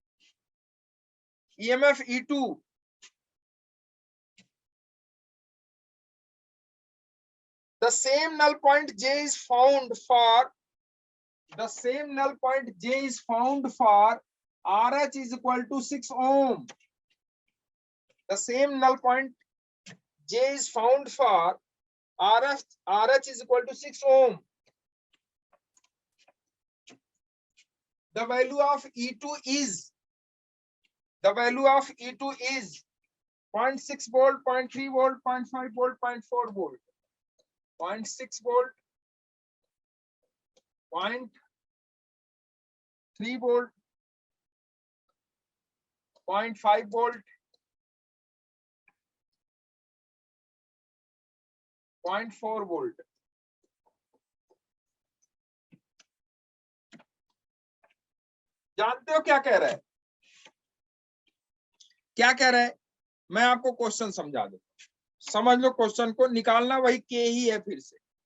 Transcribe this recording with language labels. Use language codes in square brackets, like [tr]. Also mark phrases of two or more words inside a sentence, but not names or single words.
[en] the same null point J is found for RH is equal to 6 ohm. The same null point J is found for RH is equal to 6 ohm. The value of E2 is 0.6 volt, 0.3 volt, 0.5 volt, 0.4 volt. 0.6 volt, 0.3 volt, 0.5 volt, 0.4 volt. [hi] जानते हो क्या कह रहा है, क्या कह रहा है? मैं आपको क्वेश्चन समझा दूं, समझ लो क्वेश्चन को, निकालना वही के ही है फिर से।